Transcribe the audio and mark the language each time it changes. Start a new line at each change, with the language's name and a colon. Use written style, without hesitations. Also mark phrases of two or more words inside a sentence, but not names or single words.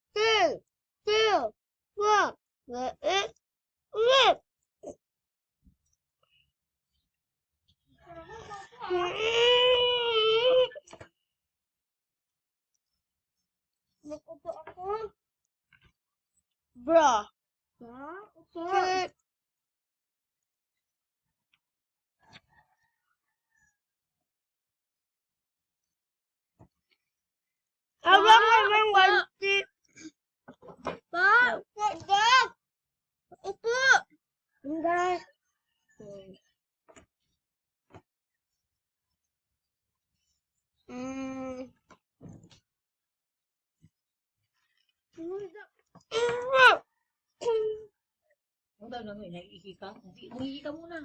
English: Still! What? Let it rip!
Filipino: Nakupo ako.
English: Bruh. Shit.
Indonesian: Abang memang wajib. Pak. Pak. Itu. Enggak.
Filipino: Ang gano'n, naiihi ka? Umihi ka muna.